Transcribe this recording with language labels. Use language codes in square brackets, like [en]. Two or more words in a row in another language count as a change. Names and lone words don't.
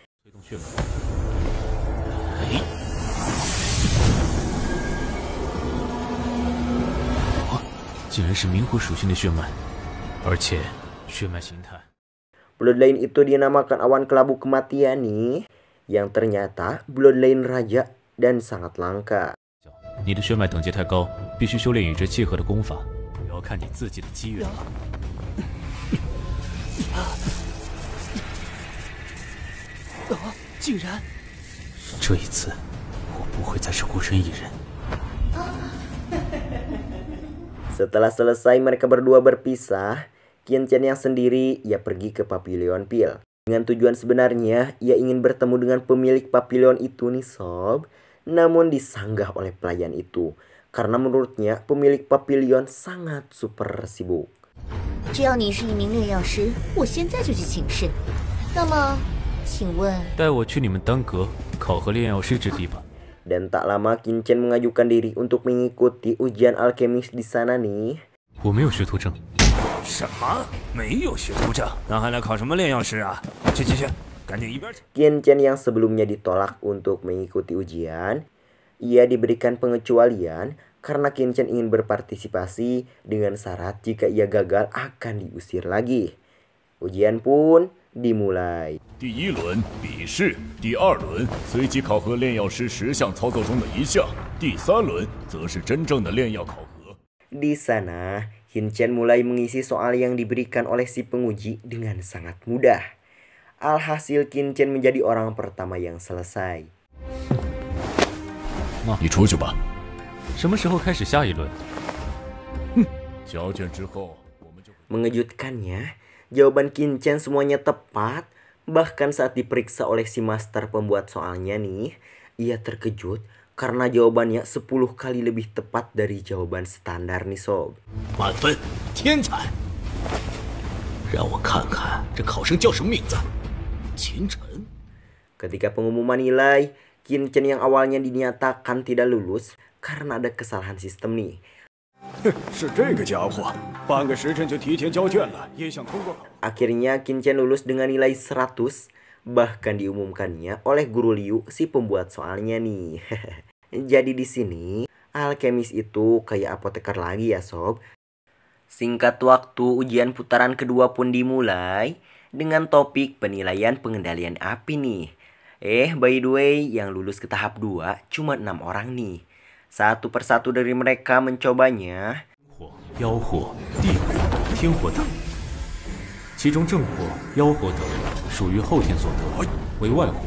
[id] Bloodline itu dinamakan awan kelabu kematian nih. Yang ternyata bloodline raja dan sangat langka. [zh] 你的血脉等级太高，必须修炼与之契合的功法，要看你自己的机缘了。竟然！这一次，我不会再是孤身一人。 [id] Setelah selesai mereka berdua berpisah, Qin yang sendiri ia pergi ke Pavilion Pil. Dengan tujuan sebenarnya ia ingin bertemu dengan pemilik pavilion itu nih sob. Namun disanggah oleh pelayan itu karena menurutnya pemilik pavilion sangat super sibuk. [zh] 只要你是一名炼药师，我现在就去请示。那么，请问，带我去你们丹阁考核炼药师之地吧。 [id] Dan tak lama Qin Chen mengajukan diri untuk mengikuti ujian alkemis di sana nih. [zh] 我没有学徒证。什么？没有学徒证，那还来考什么炼药师啊？去，赶紧一边去！ [id] Qin Chen yang sebelumnya ditolak untuk mengikuti ujian, ia diberikan pengecualian karena Qin Chen ingin berpartisipasi dengan syarat jika ia gagal akan diusir lagi. Ujian pun dimulai. [zh] 第一轮笔试，第二轮随机考核炼药师10项操作中的1项，第3轮则是真正的炼药考核。 [id] Di sana, Qin Chen mulai mengisi soal yang diberikan oleh si penguji dengan sangat mudah. Alhasil Qin Chen menjadi orang pertama yang selesai. [zh] 你出去吧。什么时候开始下一轮？交卷之后，我们就会。 [id] Mengejutkannya, jawaban Qin Chen semuanya tepat. Bahkan saat diperiksa oleh si master pembuat soalnya nih, ia terkejut karena jawabannya 10 kali lebih tepat dari jawaban standar nih sob. [zh] 满分，天才！让我看看这考生叫什么名字？秦晨。 [id] Ketika pengumuman nilai, Qin Chen yang awalnya dinyatakan tidak lulus karena ada kesalahan sistem nih. [zh] 是这个家伙，半个时辰就提前交卷了，也想通过考。 [id] Akhirnya Qin Chen lulus dengan nilai 100, bahkan diumumkannya oleh Guru Liu si pembuat soalnya nih. Jadi di sini, alkemis itu kayak apoteker lagi ya sob. Singkat waktu, ujian putaran kedua pun dimulai dengan topik penilaian pengendalian api nih. [en] By the way, [id] yang lulus ke tahap 2 cuma 6 orang nih. Satu persatu dari mereka mencobanya. [zh] 火、妖火、地火、天火等，其中正火、妖火等属于后天所得，为外火。